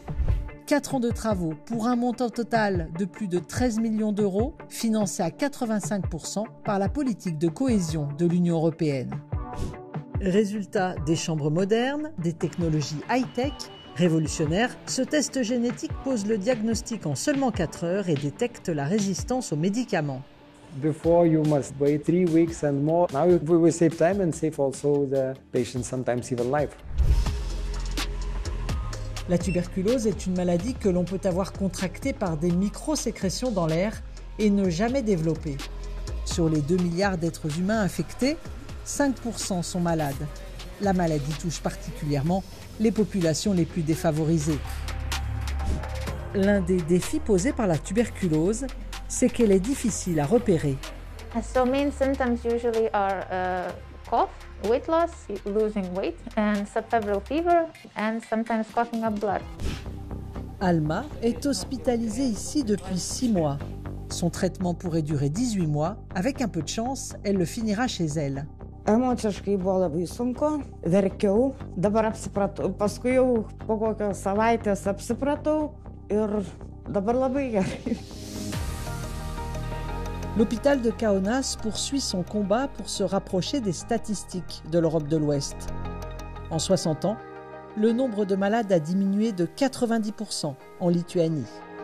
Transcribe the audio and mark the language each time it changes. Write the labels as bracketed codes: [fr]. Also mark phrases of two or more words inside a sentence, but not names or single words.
[fr] 4 ans de travaux pour un montant total de plus de 13 millions d'euros, financé à 85% par la politique de cohésion de l'Union européenne. Résultat, des chambres modernes, des technologies high-tech. Révolutionnaire, ce test génétique pose le diagnostic en seulement 4 heures et détecte la résistance aux médicaments. [en] Before you must wait 3 weeks and more. Now we will save time and save also the patient sometimes even life. [fr] La tuberculose est une maladie que l'on peut avoir contractée par des microsécrétions dans l'air et ne jamais développer. Sur les 2 milliards d'êtres humains infectés, 5% sont malades. La maladie touche particulièrement les populations les plus défavorisées. L'un des défis posés par la tuberculose, c'est qu'elle est difficile à repérer. [en] So main symptoms usually are cough, weight loss, losing weight, and subfebrile fever, and sometimes coughing up blood. [fr] Alma est hospitalisée ici depuis 6 mois. Son traitement pourrait durer 18 mois. Avec un peu de chance, elle le finira chez elle. [lt] Emociškai buvo labai sunku, verkiau, dabar apsipratau, paskui jau po kokios savaitės apsipratau ir dabar labai gerai. [fr] L'hôpital de Kaunas poursuit son combat pour se rapprocher des statistiques de l'Europe de l'Ouest. En 60 ans, le nombre de malades a diminué de 90% en Lituanie.